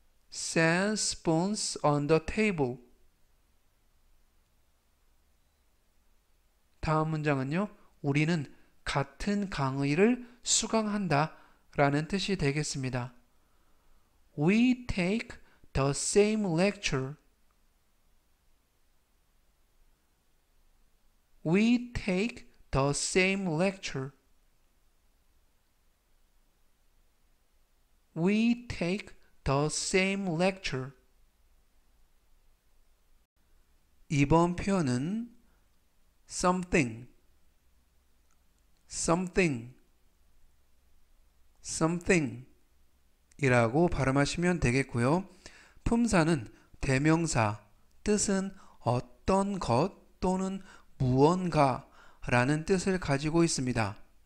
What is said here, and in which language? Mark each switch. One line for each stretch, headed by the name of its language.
English: Set spoons on the table.
Korean: 다음 문장은요. 우리는 같은 강의를 수강한다 라는 뜻이 되겠습니다.
English: We take the same lecture. We take the same lecture. We take the same lecture.
Korean: 이번 표현은 something, something, something 이라고 발음하시면 되겠고요. 품사는 대명사, 뜻은 어떤 것 또는 무언가 라는 뜻을 가지고 있습니다.